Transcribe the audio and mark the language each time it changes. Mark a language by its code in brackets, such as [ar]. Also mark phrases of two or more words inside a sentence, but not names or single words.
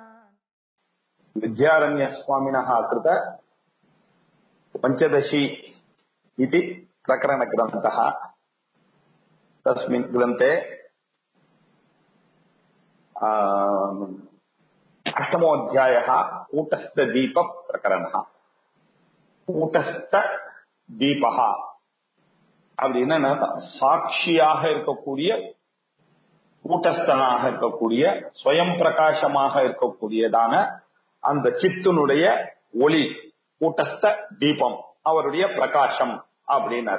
[sa] विद्यारण्य स्वामिनः कृत पंचदशी इति प्रकरणग्रन्थः। तस्मिन् ग्रन्थे अष्टमोऽध्यायः कूटस्थदीपप्रकरणः। [ta] कूटस्थदीपः அப்படின்னா சாட்சியாக இருக்கக்கூடிய, கூட்டஸ்தனாக இருக்கக்கூடிய, ஸ்வயம் பிரகாசமாக இருக்கக்கூடியதான அந்த சித்தினுடைய ஒளி, கூட்டஸ்த தீபம், அவருடைய பிரகாசம் அப்படின்னாரு.